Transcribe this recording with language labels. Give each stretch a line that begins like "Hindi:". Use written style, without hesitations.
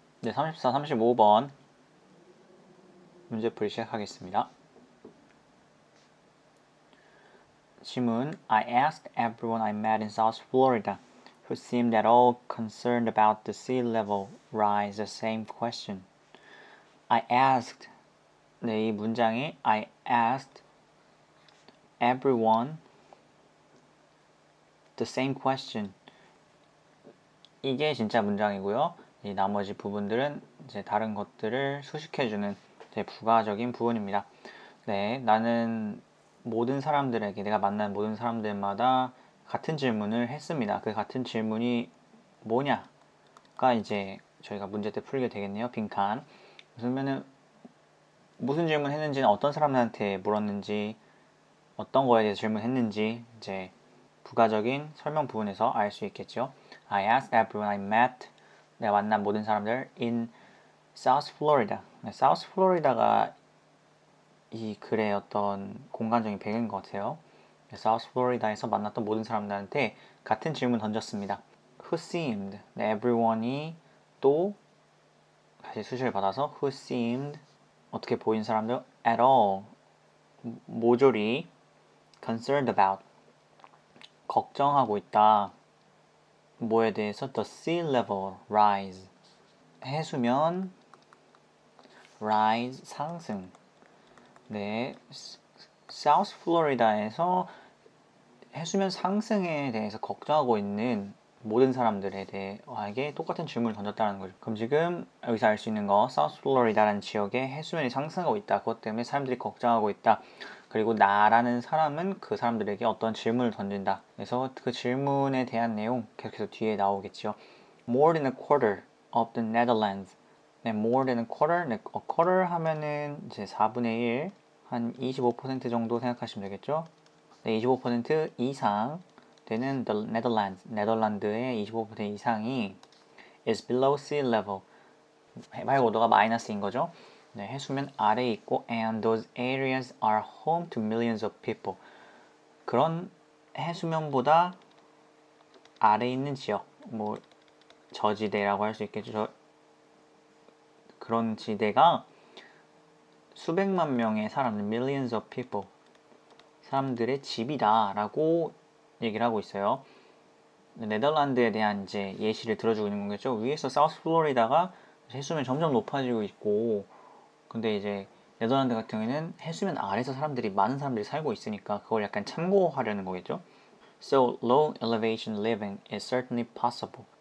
Korean: 34, 35번 문제풀이 시작하겠습니다.
English: 질문 I asked everyone I met in South Florida who seemed at all concerned about the sea level rise the same question. I asked
Korean: 네, 이 문장이
English: I asked everyone the same question
Korean: 이게 진짜 문장이고요. 이 나머지 부분들은 이제 다른 것들을 수식해주는 부가적인 부분입니다. 네, 나는 모든 사람들에게 내가 만난 모든 사람들마다 같은 질문을 했습니다. 그 같은 질문이 뭐냐가 이제 저희가 문제 때 풀게 되겠네요. 빈칸. 그러면은 무슨 질문 했는지는 어떤 사람들한테 물었는지 어떤 거에 대해서 질문했는지 이제 부가적인 설명 부분에서 알 수 있겠죠.
English: I asked everyone I met
Korean: 내가 만난 모든 사람들
English: in South Florida.
Korean: South Florida가 이 글의 어떤 공간적인 배경인 것 같아요. South Florida에서 만났던 모든 사람들한테 같은 질문 던졌습니다.
English: Who seemed?
Korean: everyone이 또 다시 수식을 받아서
English: who seemed
Korean: 어떻게 보인 사람들
English: at all
Korean: 모조리
English: concerned about
Korean: 걱정하고 있다. 뭐에 대해서
English: the sea level rise
Korean: 해수면 rise 상승. 네, 사우스 플로리다에서 해수면 상승에 대해서 걱정하고 있는 모든 사람들에 대해 똑같은 질문을 던졌다는 거죠. 그럼 지금 여기서 알 수 있는 거 사우스 플로리다라는 지역에 해수면이 상승하고 있다. 그것 때문에 사람들이 걱정하고 있다. 그리고 나라는 사람은 그 사람들에게 어떤 질문을 던진다. 그래서 그 질문에 대한 내용 계속해서 뒤에 나오겠죠.
English: More than a quarter of the Netherlands. 네, more than a quarter.
Korean: 네, a quarter 하면은 이제 4분의 1, 한 25% 정도 생각하시면 되겠죠. 네, 25% 이상 되는
English: the Netherlands,
Korean: 네덜란드의 25% 이상이
English: is below sea level.
Korean: 해발 고도가 마이너스인 거죠. 네, 해수면 아래에 있고
English: and those areas are home to millions of people.
Korean: 그런 해수면보다 아래에 있는 지역, 뭐 저지대라고 할 수 있겠죠. 그런 지대가 수백만 명의 사람들,
English: millions of people,
Korean: 사람들의 집이다 라고 얘기를 하고 있어요. 네덜란드에 대한 이제 예시를 들어주고 있는 거겠죠. 위에서 사우스 플로리다가 해수면이 점점 높아지고 있고, 근데 이제 네덜란드 같은 경우에는 해수면 아래에서 많은 사람들이 살고 있으니까 그걸 약간 참고하려는 거겠죠.
English: So low elevation living is certainly possible.